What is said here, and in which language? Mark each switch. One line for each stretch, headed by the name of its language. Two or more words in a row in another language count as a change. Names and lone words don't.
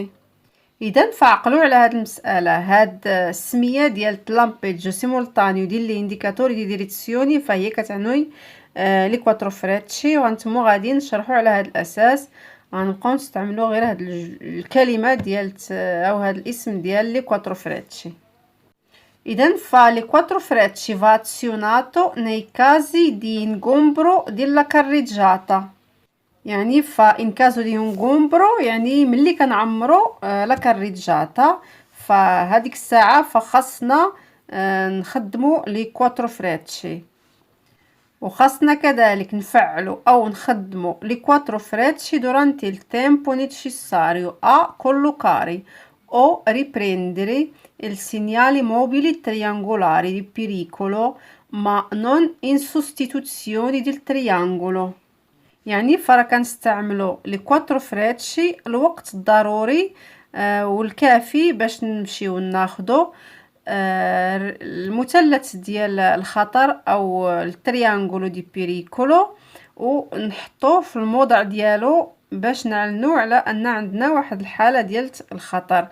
Arabic: اذا فعقلوا على هذه المساله، هاد السميه ديال
Italian: l'impiego simultaneo di li indicatori di direzione
Arabic: فهي كتعني
Italian: le quattro frecce,
Arabic: وانتم غادي نشرحوا على هذا الاساس. غنبقاو نستعملوا غير هاد الكلمه ديال او هاد الاسم ديال
Italian: le quattro frecce. اذا فالي quattro frecce va azionato nei casi di ingombro della carreggiata، يعني in caso di ingombro
Arabic: يعني ملي كنعمرو لا كاريجاتا، فهاديك الساعه فخاصنا نخدمو
Italian: le quattro frecce,
Arabic: وخاصنا كذلك نفعلو او نخدمو
Italian: le quattro frecce durante il tempo necessario a collocare o riprendere il segnali mobili triangolari di pericolo ma non in sostituzione del triangolo.
Arabic: يعني فرا كنستعملو
Italian: le quattro frecce
Arabic: الوقت الضروري والكافي باش نمشيو ناخدو المثلث ديال الخطر او
Italian: il triangolo di pericolo
Arabic: ونحطوه في الموضع ديالو باش نعلنو على ان عندنا واحد الحاله ديال الخطر.